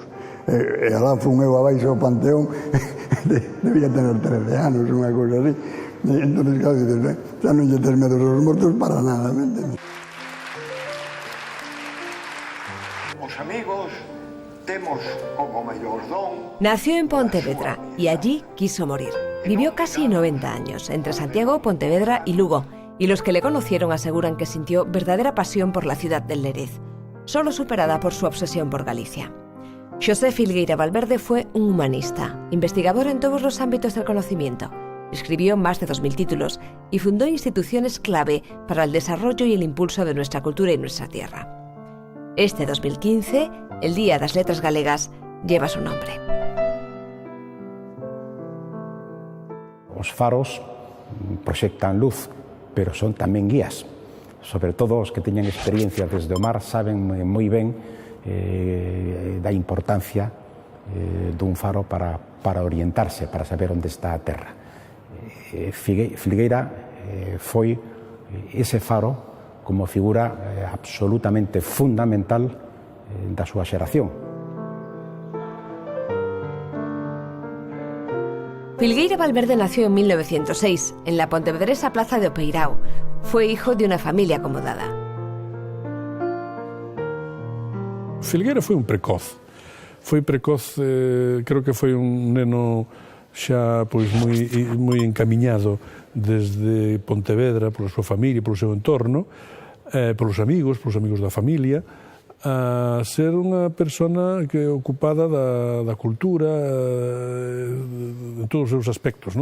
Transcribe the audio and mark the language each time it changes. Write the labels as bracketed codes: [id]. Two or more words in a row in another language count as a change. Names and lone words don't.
[gl] E alá fun eu abaixo ao panteón, [es] debía tener [gl] 13 anos, unha cousa así. Entón, claro, dices, xa non lle tes medo aos mortos para nada, me entendes? Os amigos temos como mellor don. [es] Nació en Pontevedra y allí quiso morir. Vivió casi 90 años, entre Santiago, Pontevedra y Lugo, y los que le conocieron aseguran que sintió verdadera pasión por la ciudad del Lérez, solo superada por su obsesión por Galicia. Xosé Filgueira Valverde fue un humanista, investigador en todos los ámbitos del conocimiento. Escribió más de 2000 títulos y fundó instituciones clave para el desarrollo y el impulso de nuestra cultura y nuestra tierra. Este 2015, el Día das Letras Galegas, lleva su nombre. [gl] Os faros proxectan luz, pero son tamén guías. Sobre todo os que teñen experiencia desde o mar saben moi ben da importancia dun faro para orientarse, para saber onde está a terra. Filgueira foi ese faro como figura absolutamente fundamental da súa xeración. [es] Filgueira Valverde nació en 1906 en la pontevedresa Plaza de Opeirao. Fue hijo de una familia acomodada. [gl] Filgueira foi un precoz. Foi precoz, creo que foi un neno xa pois moi encamiñado desde Pontevedra, pola súa familia, polo seu entorno, polos amigos da familia, a ser unha persona que ocupada da cultura en todos os seus aspectos, non?